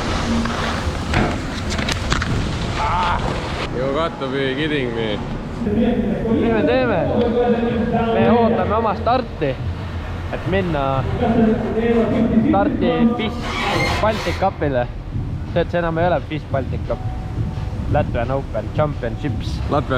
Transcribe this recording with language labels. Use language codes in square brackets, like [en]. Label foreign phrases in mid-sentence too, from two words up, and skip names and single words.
[en] You got to be kidding me. [et] Mis me teeme? Me ootame oma starti, et minna starti FIS Baltic Cupile. See, et see enam ei ole FIS Baltic Cup. Latvian Open Championships. Latvian.